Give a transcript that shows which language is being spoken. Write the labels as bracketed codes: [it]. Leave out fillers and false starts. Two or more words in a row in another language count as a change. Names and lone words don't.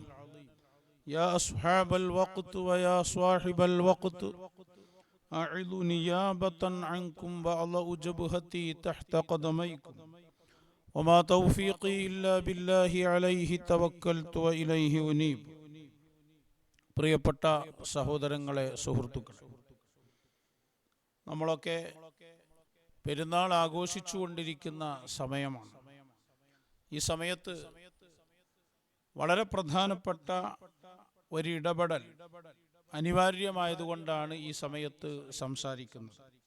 [ar] يا أصحاب الوقت ويا صاحب الوقت أعظ نيابة عنكم وأضع جبهتي تحت قدميكم وما توفيقي إلا بالله عليه توكلت وإليه أنيب. [ml] പ്രിയപ്പെട്ട സഹോദരങ്ങളെ, സുഹൃത്തുക്കളെ, നമ്മളൊക്കെ പെരുന്നാൾ ആഘോഷിച്ചുകൊണ്ടിരിക്കുന്ന സമയമാണ്. ഈ സമയത്ത് വളരെ പ്രധാനപ്പെട്ട ഒരിടപെടൽ അനിവാര്യമായതുകൊണ്ടാണ് ഈ സമയത്ത് സംസാരിക്കുന്നത്.